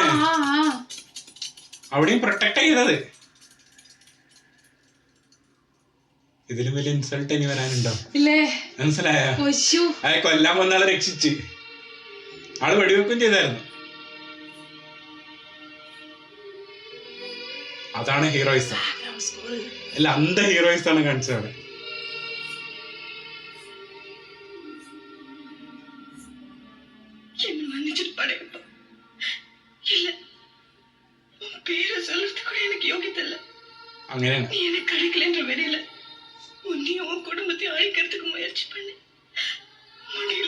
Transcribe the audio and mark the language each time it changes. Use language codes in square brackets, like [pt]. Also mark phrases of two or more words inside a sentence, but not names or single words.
[ml] അവിടെയും പ്രൊട്ടക്ട് ചെയ്തത്. ഇതിലും വലിയ ഇൻസൾട്ട് ഇനി വരാനുണ്ടോ? മനസ്സിലായോ? അതെ, കൊല്ലാൻ വന്നാളെ രക്ഷിച്ച് ആള് വെടിവെക്കും ചെയ്തായിരുന്നു. അതാണ് ഹീറോയിസം. [en] background score [ml] അല്ല, അന്ത ഹീറോയിസം ആണ് കാണിച്ചത് അവിടെ. [ta] என்ன மன்னிச்சிட்டு படையப்பா. இல்ல, உன் பேரை சொல்றது கூட எனக்கு யோகியத்தை இல்ல. [ml] അങ്ങനെയാണ്. [ta] நீ எனக்கு கிடைக்கலன்ற வெறியில உன்னையும் உன் குடும்பத்தையும் அழிக்கிறதுக்கு முயற்சி பண்ணி முடியல.